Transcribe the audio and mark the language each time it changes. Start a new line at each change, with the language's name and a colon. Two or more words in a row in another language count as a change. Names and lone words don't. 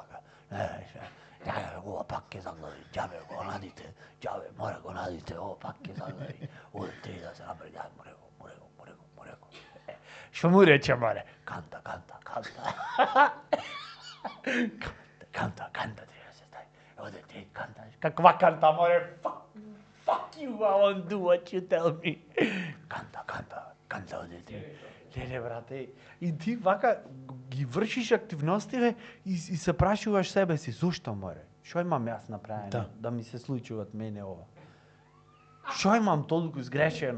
Macedonian: Не, ја ова пак ке заглави, џабе го надите, џабе мора го надите, ова пак ке заглави. Оде три да се направи, ја море го. Што му рече, море? Канта. Канта треба се стави. Оде ти канта. Каква канта, море?
English: Fuck you, I won't do what you tell me.
Macedonian: Канта оде ти. Не, брате. И ти вака ги вршиш активностите и се прашуваш себе си, зошто, море? Што имам јас направено да ми се случуваат мене ова? Што имам толку сгрешено?